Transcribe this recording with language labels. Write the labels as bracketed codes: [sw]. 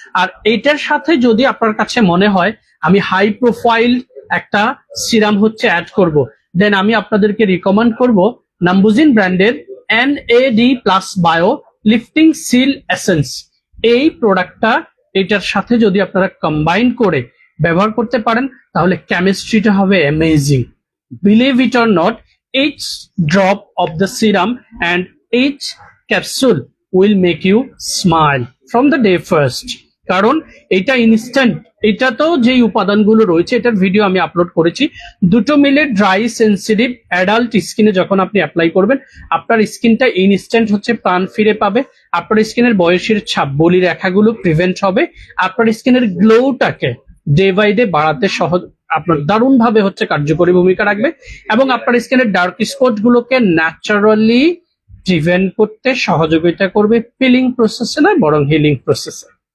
[bn] আর এটার সাথে যদি আপনার কাছে মনে হয় আমি হাই প্রোফাইল একটা সিরাম হচ্ছে অ্যাড করব, দেন আমি আপনাদেরকে রিকমেন্ড করব নাম্বুজিন ব্র্যান্ডের NAD+ bio lifting seal essence. এই প্রোডাক্টটা এটার সাথে যদি আপনারা কম্বাইন করে ব্যবহার করতে পারেন তাহলে কেমিস্ট্রিটা হবে amazing. [en] Believe it or not, each drop of the serum and each capsule will make you smile from the day first. [bn] কারণ এটা ইনস্ট্যান্ট, এটা তো যেই উপাদানগুলো রয়েছে এটার ভিডিও আমি আপলোড করেছি, দুটো মিলে ড্রাই সেন্সিটিভ অ্যাডাল্ট স্কিনে যখন আপনি অ্যাপ্লাই করবেন আপনার স্কিনটা ইনস্ট্যান্ট হচ্ছে প্রাণ ফিরে পাবে, আপনার স্কিনের বয়সের ছাপ, বলি রেখাগুলো প্রিভেন্ট হবে, আপনার স্কিনের গ্লোটাকে ডে বাই ডে বাড়াতে সহজ আপনার দারুণ ভাবে হচ্ছে কার্যকরী ভূমিকা রাখবে এবং আপনার স্কিনের ডার্ক স্পট গুলোকে ন্যাচারালি প্রিভেন্ট করতে সহযোগিতা করবে, পিলিং প্রসেসে নয় বরং হিলিং প্রসেসে।